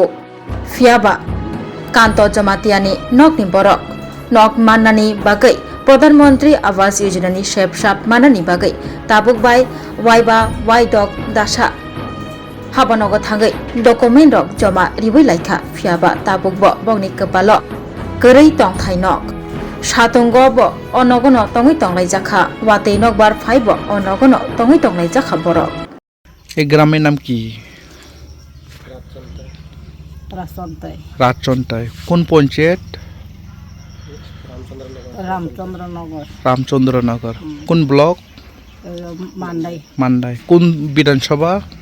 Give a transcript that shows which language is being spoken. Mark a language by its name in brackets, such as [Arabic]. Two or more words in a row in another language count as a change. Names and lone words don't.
[Kok Borok] Fiaba Kanto Jamatiani Nok ni Borok Nok Mannani Bagai Pradhanmantri Awas Yojana ni Shepshap Manani Bagai Tabuk bai Waiba Waidok Dasha Habanogo Thangai Dokumen Rok Joma Riwei Laikha Fiaba Tabuk bo Bongni Kepalo Gerei Tongthai Nok Satongo bo Onogono Tongi Tonglai Jakha Watei Nok bar Phai bo Onogono Tongi Tonglai Jakha Borok [Bangla] এই গ্রামের নাম কি? রাজচন্তাই। কোন পঞ্চায়েত? রামচন্দ্রনগর। কোন ব্লক? মান্দাই। কোন বিধানসভা?